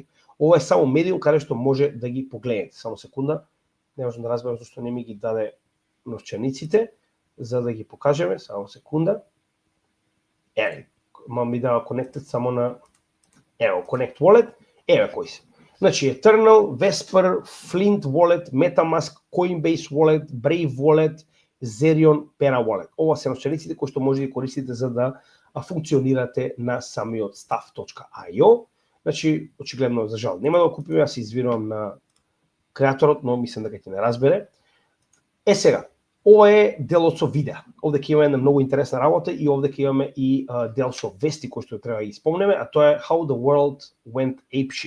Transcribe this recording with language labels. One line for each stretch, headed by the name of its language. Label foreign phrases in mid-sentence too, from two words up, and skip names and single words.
Macedonian: Ова е само медиум каде што може да ги погледнете. Само секунда, не можам да разберам зашто не ми ги даде новчаниците, за да ги покажеме, само секунда. Ми дава connected само на Connect Wallet, еве кои се. Значи Eternal, Vesper, Flint Wallet, MetaMask, Coinbase Wallet, Brave Wallet, Zerion, Pera Wallet. Ова се новчаниците кои што може да користите за да функционирате на самиот Stuff.io. Значи, очигледно, за жал, нема да го купиме, јас се извинувам на креаторот, но мислам дека ќе не разбере. Сега, ова е делот со видеа. Овде ќе имаме една многу интересна работа и овде ќе имаме и дел со вести кои што треба да ги спомнеме, а тоа е How the World Went Apeshit.